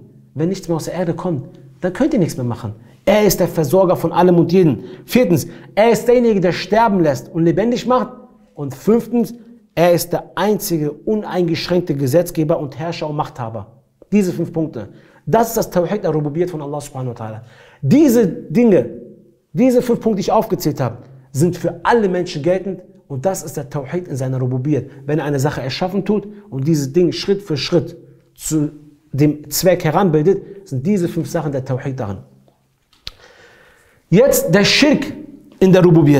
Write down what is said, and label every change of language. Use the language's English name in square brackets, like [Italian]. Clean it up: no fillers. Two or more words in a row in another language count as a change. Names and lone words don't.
[German] Wenn nichts mehr aus der Erde kommt, dann könnt ihr nichts mehr machen. Er ist der Versorger von allem und jedem. Viertens, er ist derjenige, der sterben lässt und lebendig macht. Und fünftens, er ist der einzige uneingeschränkte Gesetzgeber und Herrscher und Machthaber. Diese 5 Punkte. Das ist das [Arabic] توحيد الربوبية [German] von Allah [Arabic] سبحانه وتعالى. [German] Diese Dinge, diese 5 Punkte, die ich aufgezählt habe, sind für alle Menschen geltend. Und das ist der Tawhid in seiner Rububiyyah. Wenn er eine Sache erschaffen tut und dieses Ding Schritt für Schritt zu dem Zweck heranbildet, sind diese 5 Sachen der Tawhid darin. Jetzt der Schirk in der Rububiyyah.